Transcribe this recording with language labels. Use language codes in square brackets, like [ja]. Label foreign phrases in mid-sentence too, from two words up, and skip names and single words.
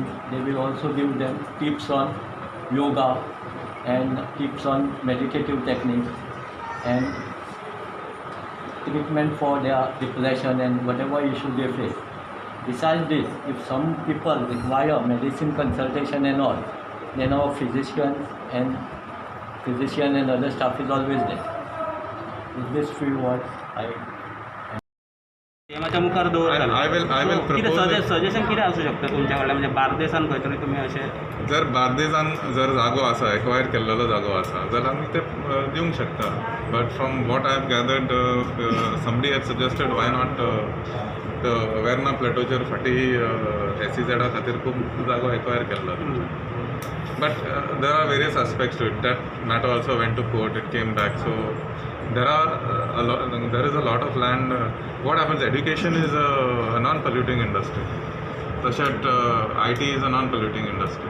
[en] They will also give them tips on yoga and tips on meditative techniques and treatment for their depression and whatever issue they face. Besides this, if some people require medicine consultation and all, then our physician and other staff is always there. In this field, what I [kok] माझ्या मुखार दवरतालो [en] I will [kok] कितें [en] propose [kok] सजेशन कितें आसूं शकता तुमच्या कडल्यान म्हणजे बार्देसान खंय तरी तुमी अशें जर बार्देजान जर जागो आसा एक्वायर केल्लो जागो आसा जाल्यार आमी ते दिवंक शकता [en] but from what I have gathered somebody has suggested why not [kok] वेर्ना प्लेटोचेर फाटीं SEZ खातीर खूब जागो एक्वायर केल्लो [en] but there are various aspects to it. That matter also went to court, it came back. So there is a lot of land. What happens, education is a non-polluting industry. तशेंच IT is a non-polluting industry.